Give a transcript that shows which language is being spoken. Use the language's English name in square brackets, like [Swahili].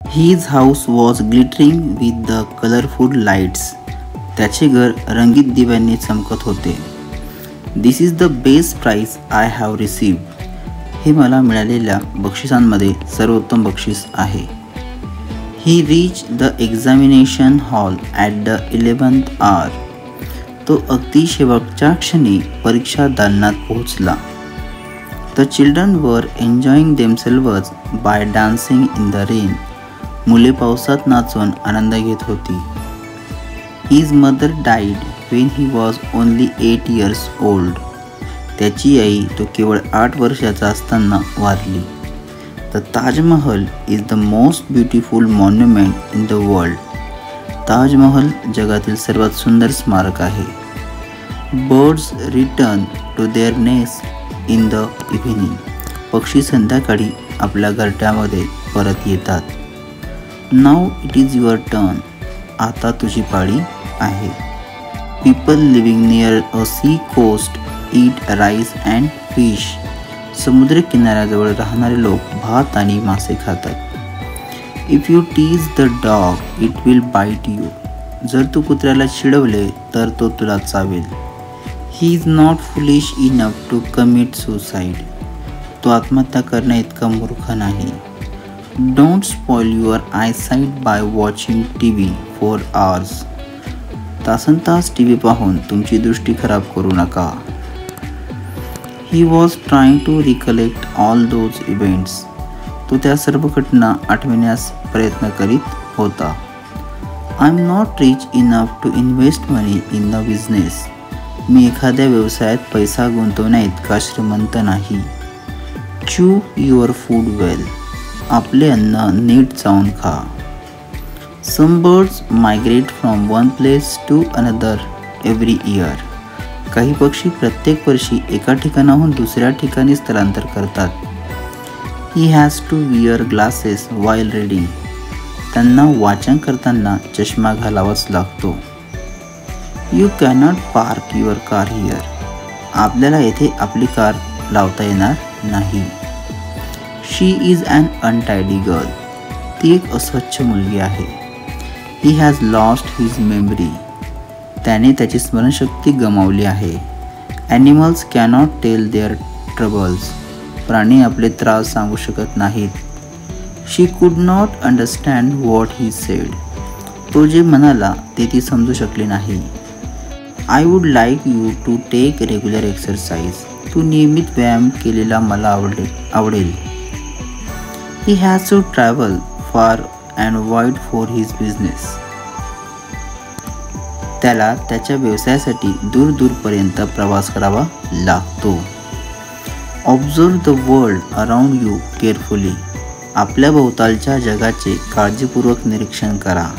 [English] His house was glittering with the colorful lights. [Marathi] त्याचे घर रंगीत दिव्यांनी चमकत होते. [English] This is the best prize I have received. [Marathi] हे मला मिळालेल्या बक्षिसांमध्ये सर्वोत्तम बक्षीस आहे. [English] He reached the examination hall at the 11th hour. [Marathi] तो अगदी शेवटच्या क्षणी परीक्षा दालनात पोहोचला. [English] The children were enjoying themselves by dancing in the rain. [Marathi] मुले पावसात नाचून आनंद घेत होती. [English] His mother died when he was only 8 years old. [Marathi] त्याची आई तो केवळ 8 वर्षाचा असताना Warli. [English] The Taj Mahal is the most beautiful monument in the world. [Marathi] Taj Mahal जगातील सर्वात सुंदर स्मारक आहे. [English] Birds return to their nest in the evening. [Marathi] पक्षी संध्याकाळी आपल्या घरट्यामध्ये परत येतात. [English] Now it is your turn. [Marathi] आता तुझी पाळी आहे. [English] People living near a sea coast eat rice and fish. [Marathi] समुद्र किनाऱ्याजवळ राहणारे लोक भात आणि मासे खातात. [English] If you tease the dog, it will bite you. [Marathi] जर तू कुत्र्याला चिडवले तर तो तुला चावेल. [English] He is not foolish enough to commit suicide. [Marathi] तो आत्महत्या करण्या इतका मूर्ख नाही. [English] Don't spoil your eyesight by watching TV for hours. [Marathi] तासनतास टीव्ही पाहून तुमची दृष्टी खराब करू नका. [English] He was trying to recollect all those events. [Marathi] तो त्या सर्व घटना आठवण्यास प्रयत्न करीत होता. [English] I'm not rich enough to invest money in the business. [Marathi] मी एखाद्या व्यवसायात पैसा गुंतवण्या इतका श्रीमंत नाही. [English] Chew your food well. [Marathi] आपले अन्न नीट चावून खा. [English] Some birds migrate from one place to another every year. [Marathi] काही पक्षी प्रत्येक वर्षी एका ठिकाणाहून दुसऱ्या ठिकाणी स्थलांतर करतात. [English] He has to wear glasses while reading. [Marathi] त्यांना वाचन करताना चष्मा घालावाच लागतो. [English] You cannot park your car here. [Marathi] आपल्याला येथे आपली कार लावता येणार नाही. [English] She is an untidy girl. [Marathi] ती एक अस्वच्छ मुलगी आहे. [English] He has lost his memory. [Marathi] त्याने त्याची स्मरणशक्ती गमावली आहे. [English] Animals cannot tell their troubles. [Marathi] प्राणी आपले त्रास सांगू शकत नाहीत. [English] She could not understand what he said. [Marathi] तो जे म्हणाला ते ती समजू शकली नाही. [English] I would like you to take regular exercise. [Marathi] तू नियमित व्यायाम केलेला मला आवडेल. [English] He has to travel far and wide for his business. [Marathi] त्याला त्याच्या व्यवसायासाठी दूरपर्यंत प्रवास करावा लागतो. [English] Observe the world around you carefully. [Marathi] आपल्या भोवतालच्या जगाचे काळजीपूर्वक निरीक्षण करा.